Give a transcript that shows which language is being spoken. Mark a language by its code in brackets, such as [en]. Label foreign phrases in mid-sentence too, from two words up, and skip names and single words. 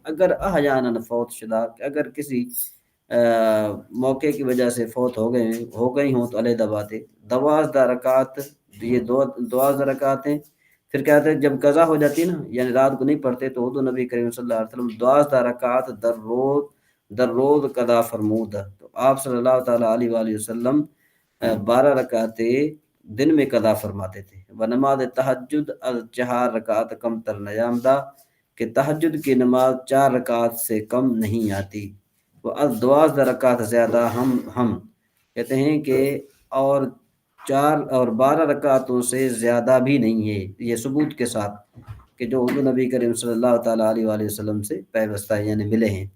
[fa] اگر احیانا فوت شدہ، [ur] کہ اگر کسی موقع کی وجہ سے فوت ہو گئی ہوں تو علیحدہ بات ہے۔ 12 رکعت، یہ 12 رکعتیں، پھر کیا کہتے ہیں جب قضا ہو جاتی ہے نا، یعنی رات کو نہیں پڑھتے، تو حضور نبی کریم [ar] صلی اللہ علیہ وسلم [ur] 12 رکعت [fa] در روز قضا فرمود، [ur] تو آپ [ar] صلی اللہ تعالیٰ علیہ وآلہ وسلم [ur] 12 رکعتیں دن میں قضا فرماتے تھے۔ [fa] و نماز تہجد از 4 رکعت کم تر نیامدہ، [ur] کہ تہجد کی نماز 4 رکعت سے کم نہیں آتی۔ [fa] وہ از 12 رکعت زیادہ [ur] ہم کہتے ہیں کہ اور 12 رکعتوں سے زیادہ بھی نہیں ہے، یہ ثبوت کے ساتھ کہ جو حضور نبی کریم [ar] صلی اللہ تعالیٰ علیہ وآلہ وسلم [ur] سے پیوستہ یعنی ملے ہیں۔